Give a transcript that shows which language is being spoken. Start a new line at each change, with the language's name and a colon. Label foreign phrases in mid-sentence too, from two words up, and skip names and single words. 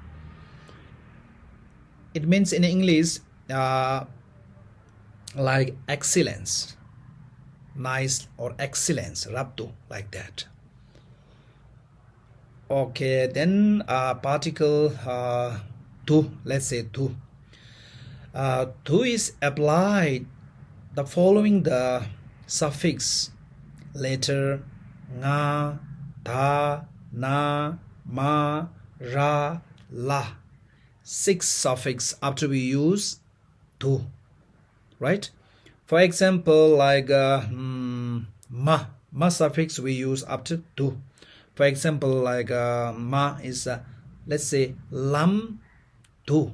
English: It means in English like excellence, nice or excellence, raptu, like that. Okay, then particle tu, let's say tu. Tu is applied the following the suffix letter nga, ta, na, ma, ra, la. 6 suffix after we use tu, right? For example, like ma suffix we use after tu. For example, like ma is let's say lam tu.